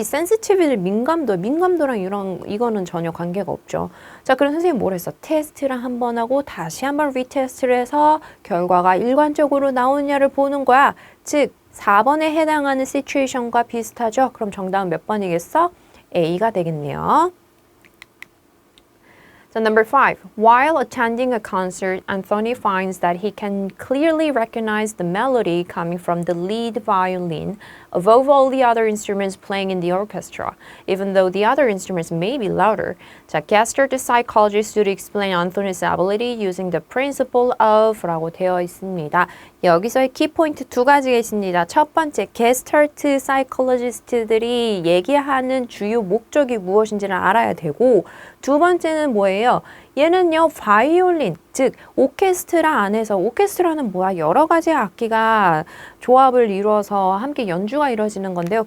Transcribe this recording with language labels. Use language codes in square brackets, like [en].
[ko] sensitivity, 민감도랑 이거는 전혀 관계가 없죠. 자, 그럼 선생님 뭘 했어? 테스트를 한 번 하고 다시 한번 리테스트를 해서 결과가 일관적으로 나오느냐를 보는 거야. 즉, 4번에 해당하는 situation과 비슷하죠? 그럼 정답은 몇 번이겠어? A가 되겠네요. [en] So number 5. While attending a concert, Anthony finds that he can clearly recognize the melody coming from the lead violin above all the other instruments playing in the orchestra, even though the other instruments may be louder. 자, Gaster, the psychologist, would explain Anthony's ability using the principle of [ko] 라고 되어 있습니다. 여기서의 키포인트 2가지가 있습니다. 첫 번째, 게스터트 사이콜로지스트들이 얘기하는 주요 목적이 무엇인지를 알아야 되고 두 번째는 뭐예요? 얘는요, 바이올린, 즉 오케스트라 안에서 오케스트라는 뭐야? 여러 가지 악기가 조합을 이루어서 함께 연주가 이루어지는 건데요.